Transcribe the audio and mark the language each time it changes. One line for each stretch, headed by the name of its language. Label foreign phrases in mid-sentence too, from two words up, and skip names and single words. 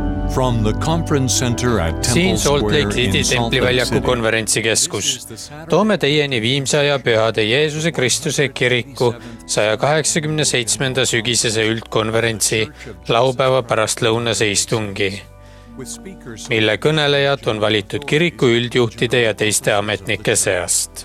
English: From the conference center at Temple
Estonian: Siin Salt
English: Square Lake City in Salt
Estonian: templi
English: Lake
Estonian: väljaku
English: City.
Estonian: konverentsikeskus. Toome teieni Viimsaja Pühade Jeesuse Kristuse kiriku 187. sügisese üldkonverentsi laupäeva pärastlõunase istungi, mille kõnelejad on valitud kiriku üldjuhtide ja teiste ametnike seast.